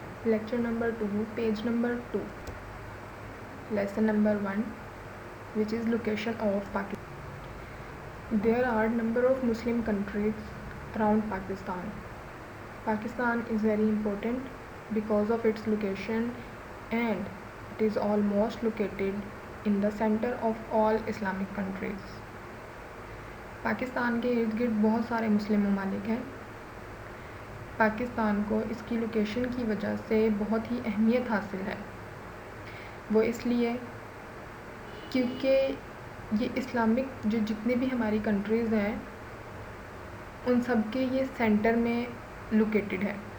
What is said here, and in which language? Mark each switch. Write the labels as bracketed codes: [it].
[en] Lecture number 2, page number 2, lesson number 1, which is location of Pakistan. There are number of Muslim countries around Pakistan. Pakistan is very important because of its location, and it is almost located in the center of all Islamic countries. [ur] Pakistan کے ارد گرد بہت سارے مسلم ممالک ہیں. پاکستان کو اس کی location کی وجہ سے بہت ہی اہمیت حاصل ہے. وہ اس لیے کیونکہ یہ اسلامک جو جتنے بھی ہماری کنٹریز ہیں ان سب کے یہ سینٹر میں لوکیٹڈ ہے.